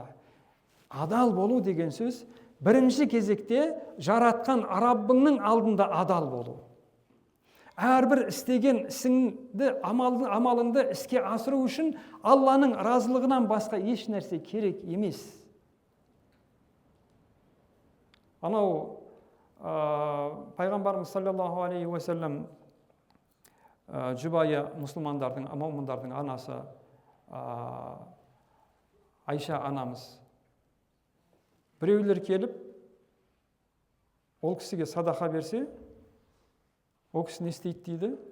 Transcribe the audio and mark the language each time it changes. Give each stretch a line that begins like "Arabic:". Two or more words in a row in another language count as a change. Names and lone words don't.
Kazakh: Адал болу деген сөз бірінші кезекте жаратқан Раббыңның алдында адал болу. Әрбір істеген ісіңді, амалыңды іске асыру үшін Алланың разылығынан басқа еш нәрсе керек емес. Анау пайғамбарымыз
Arabic: صلى الله عليه وسلم
Kazakh: жұбайы мұсылмандардың, момындардың анасы Айша анамыз біреулер келіп ол кісіге садақа берсе, ол кісі не істейді дейді?